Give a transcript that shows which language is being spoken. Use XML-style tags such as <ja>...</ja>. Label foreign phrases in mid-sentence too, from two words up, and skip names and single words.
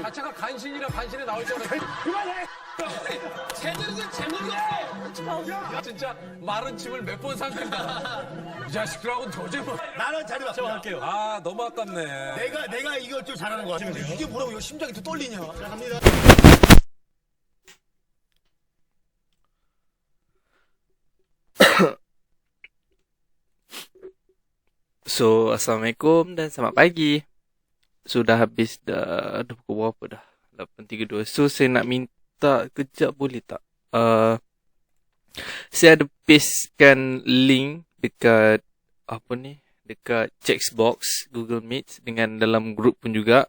<ko>자체가 간신이라 간신에 나올 줄 알았어. 그만해. 제대로 제목이 없어. 진짜 마른 침을 몇 번 삼킨다. 이 자식들하고는 도저히 못. 나는 자리 바꿔. 아, 너무 아깝네. 내가 이걸 좀 잘하는 것 같아. 이게 뭐라고 이거 심장이 또 떨리냐. 자, 갑니다.</ko> <ms>So, Assalamualaikum dan selamat pagi. Sudah habis dah pukul berapa dah? 8.32. So, saya nak minta kejap boleh tak? Saya ada pastekan link dekat dekat Checksbox Google Meet dengan dalam grup pun juga.</ms>